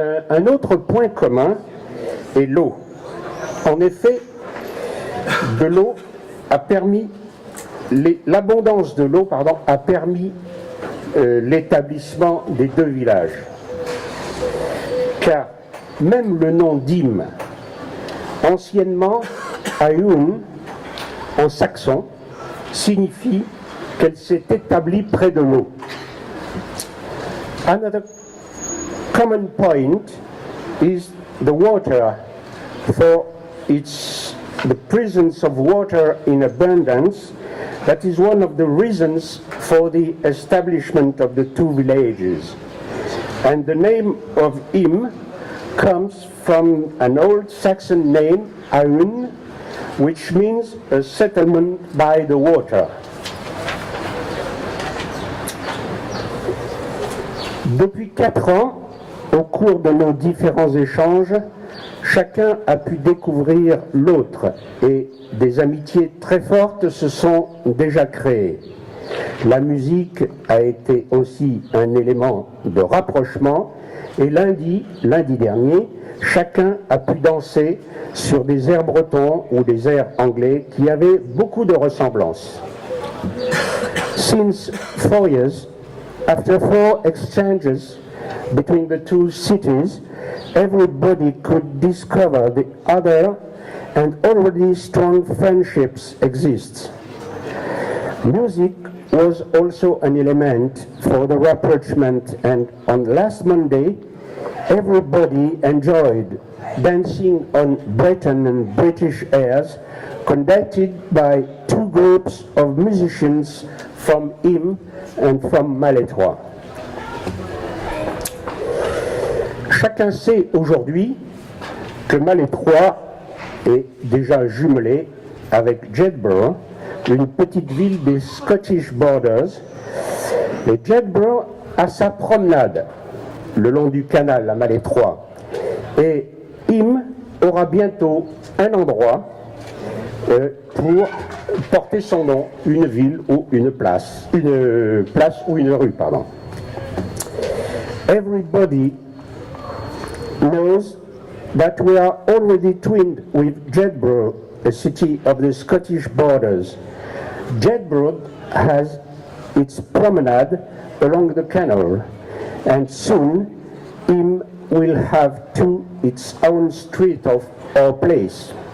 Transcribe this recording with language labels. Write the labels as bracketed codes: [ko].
[fr] Un autre point commun est l'eau. En effet, de l'eau a permis l'abondance de l'eau, a permis l'établissement des deux villages. Car même le nom d'Im, anciennement Aum, en saxon, signifie qu'elle s'est établie près de l'eau. [en] Another common point is the water, for the presence of water in abundance. That is one of the reasons for the establishment of the two villages. And the name of Im comes from an old Saxon name, Aun, which means a settlement by the water. [fr] Depuis 4 ans, au cours de nos différents échanges, chacun a pu découvrir l'autre et des amitiés très fortes se sont déjà créées. La musique a été aussi un élément de rapprochement et lundi dernier, chacun a pu danser sur des airs bretons ou des airs anglais qui avaient beaucoup de ressemblances. [en] Since 4 years, after 4 exchanges between the two cities, everybody could discover the other and already strong friendships exist. Music was also an element for the rapprochement, and on last Monday, everybody enjoyed dancing on Breton and British airs conducted by 2 groups of musicians from Im and from Malétroit. [fr] Chacun sait aujourd'hui que Malétroit est déjà jumelé avec Jedburgh, une petite ville des Scottish Borders. Et Jedburgh a sa promenade le long du canal à Malétroit. Et Im aura bientôt un endroit pour porter son nom, une ville ou une place ou une rue, pardon. [en] Everybody knows that we are already twinned with Jedburgh, a city of the Scottish Borders. Jedburgh has its promenade along the canal, and soon Im will have its own street or place.